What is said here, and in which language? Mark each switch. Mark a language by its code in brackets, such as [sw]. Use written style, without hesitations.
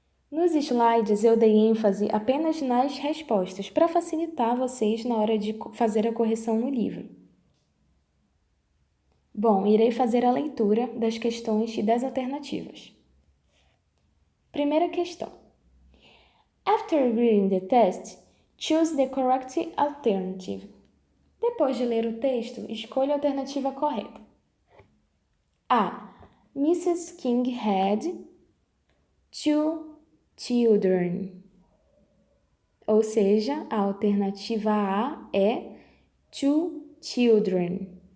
[pt] Nos slides eu dei ênfase apenas nas respostas para facilitar vocês na hora de fazer a correção no livro. Bom, irei fazer a leitura das questões e das alternativas. Primeira questão. [en] After reading the test, choose the correct alternative. [pt] Depois de ler o texto, escolha a alternativa correta. A. Mrs. [en] King had two children. [pt] Ou seja, a alternativa A é [en] two children.